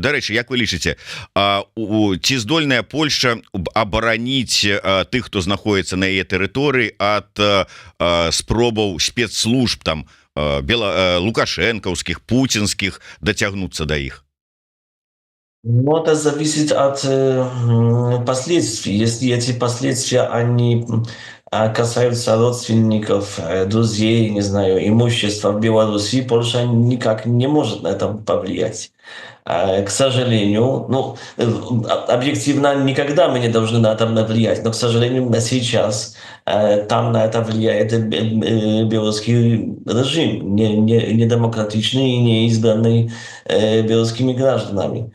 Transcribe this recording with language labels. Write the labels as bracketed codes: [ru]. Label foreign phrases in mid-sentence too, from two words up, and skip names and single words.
[be] Дарэчы, як вы лічыце, ці здольная Польшча абараніць тых, хто знаходіцца на яе тэрыторыі ад спробаў спецслужб там лукашэнкаўскіх, пуцінскіх дацягнуцца да іх? [ru] Ну, это зависит от последствий. Если эти последствия, они касаются родственников, друзей, не знаю, имущества в Беларуси, Польша никак не может на это повлиять. К сожалению, ну, объективно никогда мы не должны на это влиять, но, к сожалению, на сейчас там на это влияет белорусский режим, недемократичный и не избранный белорусскими гражданами.